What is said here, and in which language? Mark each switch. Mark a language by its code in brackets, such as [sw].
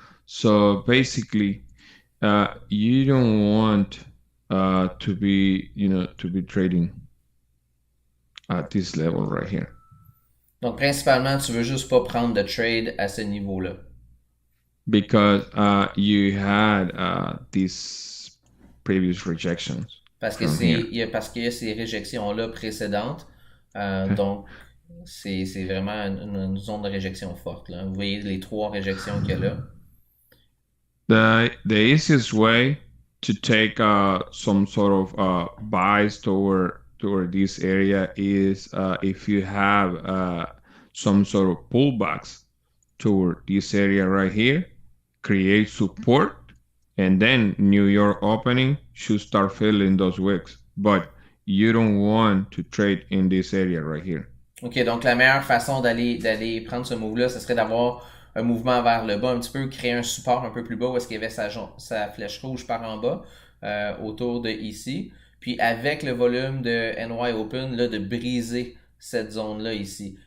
[en] So basically, you don't want to be trading at this level right here. [fr] Donc, principalement, tu veux juste pas prendre de trade à ce niveau-là. [en] because you had these previous rejections [fr] Parce que [en] from here. [fr] parce qu'il y a ces réjections-là précédentes. [en] Okay. [fr] Donc, c'est vraiment une zone de réjection forte, là. Vous voyez les 3 réjections qu'il y a là. [en] The easiest way to take some sort of buys toward this area is if you have some sort of pullbacks toward this area right here, create support, and then New York opening should start filling those wicks. But you don't want to trade in this area right here. [fr] OK, donc la meilleure façon d'aller prendre ce move-là, ce serait d'avoir un mouvement vers le bas, un petit peu créer un support un peu plus bas où est-ce qu'il y avait sa flèche rouge par en bas, autour de ici. Puis avec le volume de NY Open, là, de briser cette zone-là ici.